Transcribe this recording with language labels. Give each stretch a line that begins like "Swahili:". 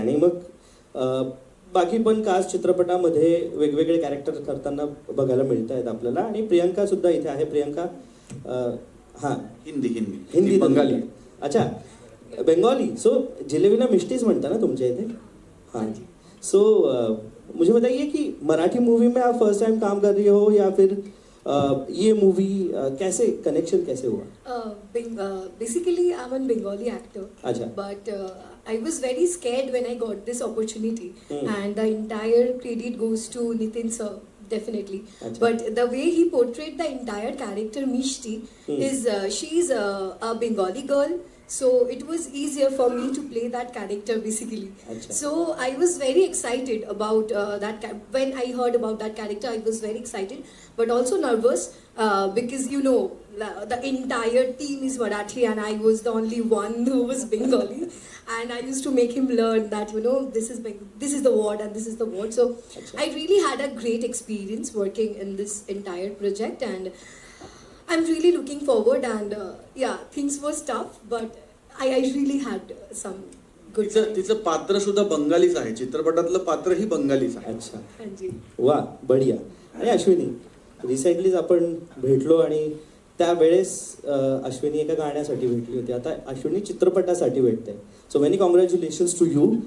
Marathi: आणि मग बाकी पण कास्ट चित्रपटामध्ये वेगवेगळे कॅरेक्टर करताना बघायला मिळत आहेत आपल्याला. आणि प्रियंका सुद्धा इथे आहे. प्रियंका हा हिंदी
Hindi: बंगाली. अच्छा, बंगाली.
Marathi: सो जिलेबीला मिष्टीज म्हणता ना तुमच्या इथे?
Hindi: हाँ. सो मुझे बताइए कि मराठी मूवी में आप फर्स्ट टाइम काम कर रही हो या फिर ये मूवी कैसे कनेक्शन कैसे हुआ?
English: Basically I'm a Bengali actor.
Hindi: अच्छा.
English: But I was very scared when I got this opportunity, and the entire credit goes to Nitin sir, definitely.
Hindi: Achha.
English: But the way he portrayed the entire character Mishti is she's a Bengali girl, so it was easier for me to play that character basically.
Hindi: Achha.
English: So I was very excited about when I heard about that character. I was very excited, but also nervous because you know the entire team is Marathi and I was the only one who was Bengali. And I used to make him learn that, you know, this is the word and this is the word. So
Hindi: Achha.
English: I really had a great experience working in this entire project, and I'm really looking forward. And yeah, things were tough, but I really had some good time.
Marathi: तिचं पात्र सुद्धा बंगालीच आहे. चित्रपटातलं पात्र ही बंगालीच आहे.
Hindi: अच्छा. Hanji. वा, बढिया.
Marathi: आणि अश्विनी, रिसेंटलीच आपण भेटलो आणि त्यावेळेस अश्विनी एका गाण्यासाठी भेटली होती. आता अश्विनी चित्रपटासाठी भेटते.
English: So many congratulations to you.